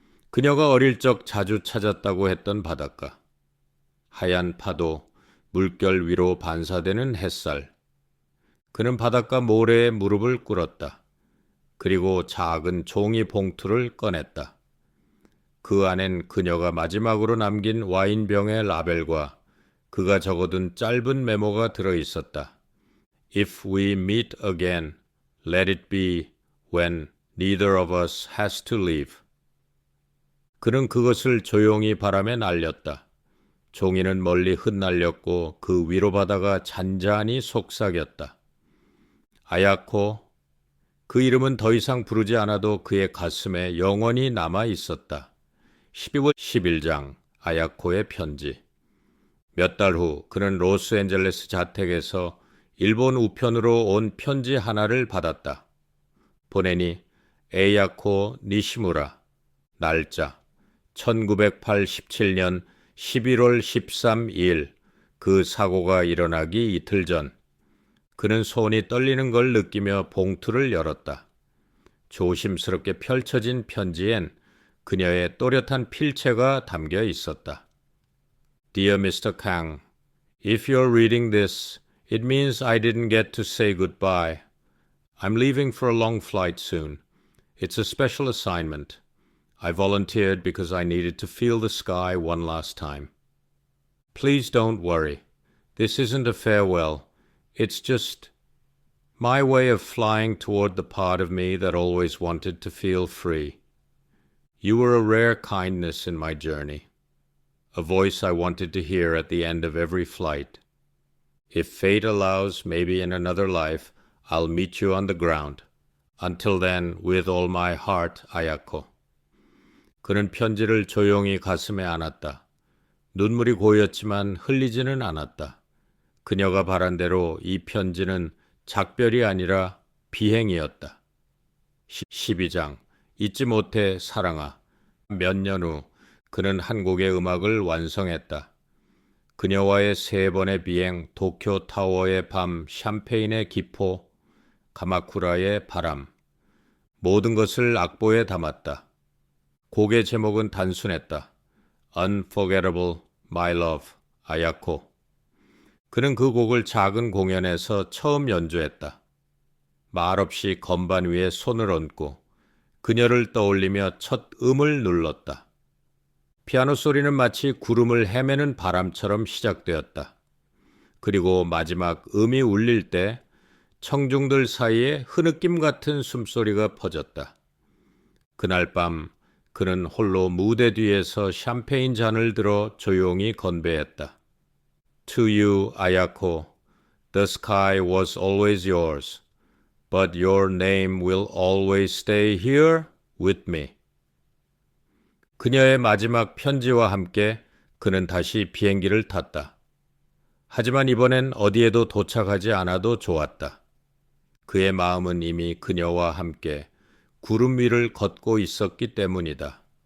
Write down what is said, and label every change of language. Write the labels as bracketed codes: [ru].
[ko] 그녀가 어릴 적 자주 찾았다고 했던 바닷가. 하얀 파도, 물결 위로 반사되는 햇살. 그는 바닷가 모래에 무릎을 꿇었다. 그리고 작은 종이 봉투를 꺼냈다. 그 안엔 그녀가 마지막으로 남긴 와인병의 라벨과 그가 적어둔 짧은 메모가 들어 있었다. [en] If we meet again, let it be when neither of us has to leave. [ko] 그는 그것을 조용히 바람에 날렸다. 종이는 멀리 흩날렸고 그 위로 바다가 잔잔히 속삭였다. 아야코. 그 이름은 더 이상 부르지 않아도 그의 가슴에 영원히 남아 있었다. 12월 11장 아야코의 편지. 몇 달 후 그는 로스앤젤레스 자택에서 일본 우편으로 온 편지 하나를 받았다. 보내니 에야코 니시무라. 날짜 1987년 11월 13일. 그 사고가 일어나기 이틀 전. 그는 손이 떨리는 걸 느끼며 봉투를 열었다. 조심스럽게 펼쳐진 편지엔 그녀의 또렷한 필체가 담겨 있었다. [en] Dear Mr. Kang, if you're reading this, it means I didn't get to say goodbye. I'm leaving for a long flight soon. It's a special assignment. I volunteered because I needed to feel the sky one last time. Please don't worry. This isn't a farewell. It's just my way of flying toward the part of me that always wanted to feel free. You were a rare kindness in my journey, a voice I wanted to hear at the end of every flight. If fate allows, maybe in another life, I'll meet you on the ground. Until then, with all my heart, Ayako. [ko] 그는 편지를 조용히 가슴에 안았다. 눈물이 고였지만 흘리지는 않았다. 그녀가 바란 대로 이 편지는 작별이 아니라 비행이었다. 12장 잊지 못해 사랑아. 몇 년 후 그는 한 곡의 음악을 완성했다. 그녀와의 3번의 비행, 도쿄 타워의 밤, 샴페인의 기포, 가마쿠라의 바람. 모든 것을 악보에 담았다. 곡의 제목은 단순했다. [en] Unforgettable, My Love, 아야코. [ko] 그는 그 곡을 작은 공연에서 처음 연주했다. 말없이 건반 위에 손을 얹고 그녀를 떠올리며 첫 음을 눌렀다. 피아노 소리는 마치 구름을 헤매는 바람처럼 시작되었다. 그리고 마지막 음이 울릴 때 청중들 사이에 흐느낌 같은 숨소리가 퍼졌다. 그날 밤 그는 홀로 무대 뒤에서 샴페인 잔을 들어 조용히 건배했다. [en] To you, Ayako, the sky was always yours, but your name will always stay here with me. [ko] 그녀의 마지막 편지와 함께 그는 다시 비행기를 탔다. 하지만 이번엔 어디에도 도착하지 않아도 좋았다. 그의 마음은 이미 그녀와 함께 구름 위를 걷고 있었기 때문이다.